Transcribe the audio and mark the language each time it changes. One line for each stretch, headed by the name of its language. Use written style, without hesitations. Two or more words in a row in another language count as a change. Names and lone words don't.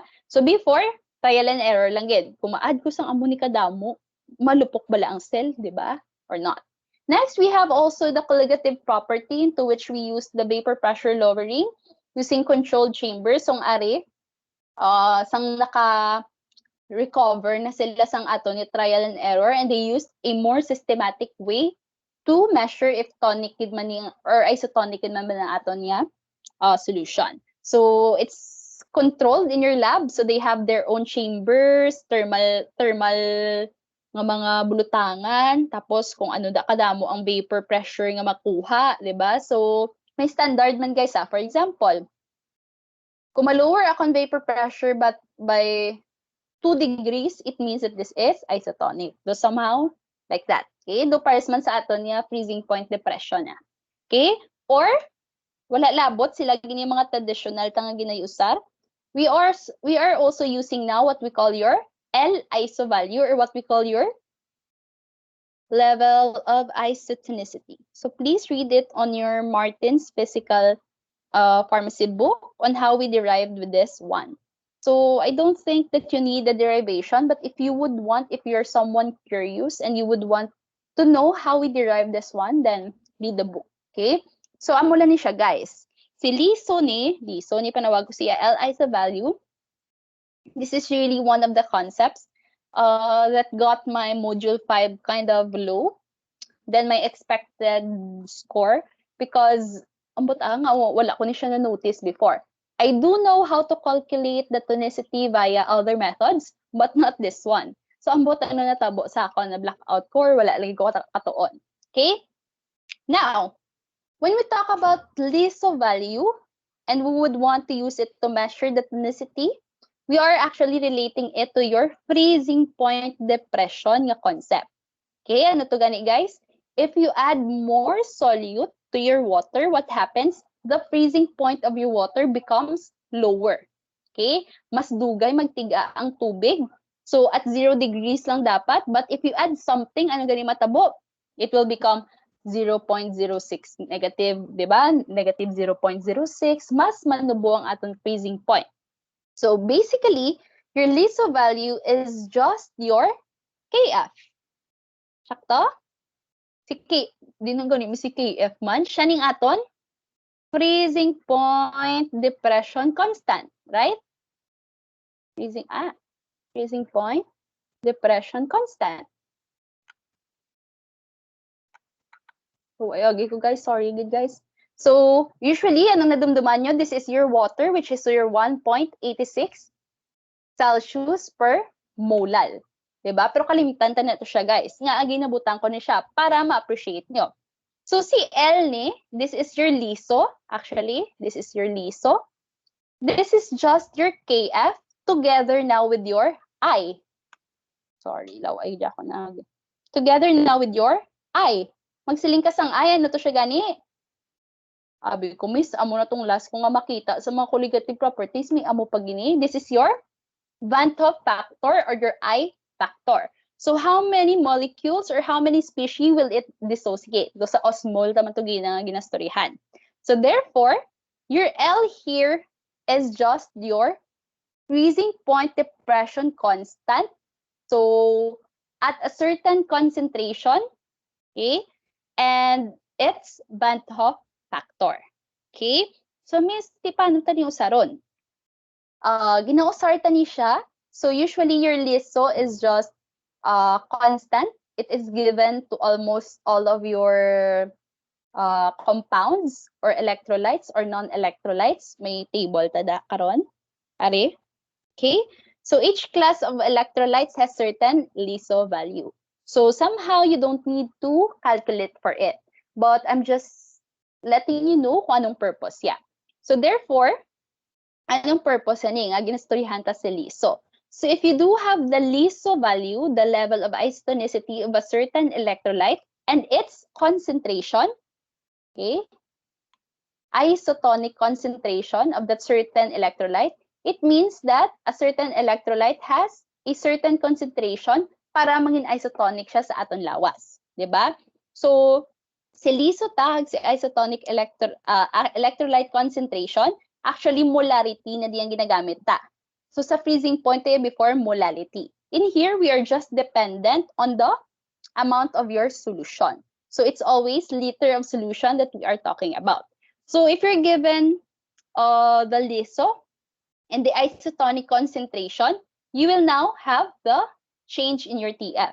English: So before, trial and error
Hiligaynon: lang gid. Kung ma-add ko sang ammonica damo, malupok bala ang cell, diba?
English: Or not. Next, we have also the colligative property, into which we use the vapor pressure lowering using controlled chambers. So
Hiligaynon: ari, sang naka-recover na sila sang ato ni
English: trial and error, and they used a more systematic way to measure if tonic man or isotonic
Hiligaynon: man ang ato niya
English: solution. So it's controlled in your lab. So they have their own chambers,
Hiligaynon: thermal nga mga bulutangan, tapos kung ano da kadamo ang
English: vapor pressure
Hiligaynon: nga makuha, di ba? So, may standard man guys
English: For example,
Hiligaynon: kung ma-lower akong
English: vapor pressure but by 2 degrees, it means that this is isotonic. So somehow, like that. Okay?
Hiligaynon: Do pares man sa aton niya,
English: freezing point depression
Hiligaynon: niya.
English: Okay?
Hiligaynon: Or, wala labot, sila gini mga traditional tanga ginayusar.
English: We are also using now what we call your L-iso value or what we call your level of isotonicity. So please read it on your Martin's physical pharmacy book on how we derived with this one. So I don't think that you need the derivation, but if you would want, if you're someone curious and you would want to know how we derive this one, then read the book.
Hiligaynon: Okay? So amula ni siya guys. Si Liso ni panawag ko siya Li sa value.
English: This is really one of the concepts that got my module 5 kind of low than my expected score because
Hiligaynon: wala ko ni siya na-notice before.
English: I do know how to calculate the tonicity via other methods, but not this one. So,
Hiligaynon: ambot natabo sa ako na blackout core, wala lagi ko katuon.
English: Okay? Now, when we talk about LISO value, and we would want to use it to measure the tonicity, we are actually relating it to your freezing point depression nga concept.
Hiligaynon: Okay, ano to gani guys?
English: If you add more solute to your water, what happens? The freezing point of your water becomes lower. Okay?
Hiligaynon: Mas dugay magtiga ang tubig.
English: So at 0 degrees lang dapat, but if you add something,
Hiligaynon: ano gani matabo?
English: It will become 0.06 negative,
Hiligaynon: di ba? Negative 0.06, mas manubo ang atong
English: freezing point. So basically, your LISO value is just your KF.
Hiligaynon: Sakto? Si K, di nang gani si KF man, siya ning aton
English: freezing point depression constant, right? Freezing point depression constant.
Hiligaynon: So, ayagi ko guys,
English: sorry good guys. So, usually,
Hiligaynon: anong nadumduman nyo?
English: This is your water, which is your 1.86 Celsius per molal.
Hiligaynon: Diba? Pero kalimitan ta na ito siya guys. Nga, ginabutan ko na siya para ma-appreciate nyo. So, si L ni,
English: this is your LISO. Actually, this is your LISO. This is just your KF together now with your I.
Hiligaynon: Sorry, law ay ako na.
English: Together now with your I.
Hiligaynon: Magsiling ka sang I, ano to siya gani? Abi ko, miss, amo na tong last ko nga makita sa mga
English: colligative properties,
Hiligaynon: may amo pag gini.
English: This is your Van 't Hoff factor or your I factor. So how many molecules or how many species will it dissociate?
Hiligaynon: Do sa osmol taman to ginastoryahan.
English: So therefore, your L here is just your freezing point depression constant. So at a certain concentration, okay, and it's Van 't Hoff factor. Okay? So miss,
Hiligaynon: ti paano tani usaron? Ginausar tani siya.
English: So usually your LISO is just constant. It is given to almost all of your compounds or electrolytes or non-electrolytes.
Hiligaynon: May table tada karon. Are? Okay?
English: So each class of electrolytes has certain LISO value. So somehow you don't need to calculate for it. But I'm just letting you know
Hiligaynon: kung anong purpose.
English: Yeah. So therefore,
Hiligaynon: anong purpose ani nga ginastoryahan ta sa LISO?
English: So if you do have the LISO value, the level of isotonicity of a certain electrolyte and its concentration, okay, isotonic concentration of that certain electrolyte, it means that a certain electrolyte has a certain concentration
Hiligaynon: para mangin isotonic siya sa aton lawas, di ba? So si LISO tag si
English: isotonic electrolyte concentration,
Hiligaynon: actually molarity na diyang ginagamit ta. So sa
English: freezing point
Hiligaynon: tayo before molality.
English: In here, we are just dependent on the amount of your solution. So it's always liter of solution that we are talking about. So if you're given the LISO and the isotonic concentration, you will now have the change in your TF.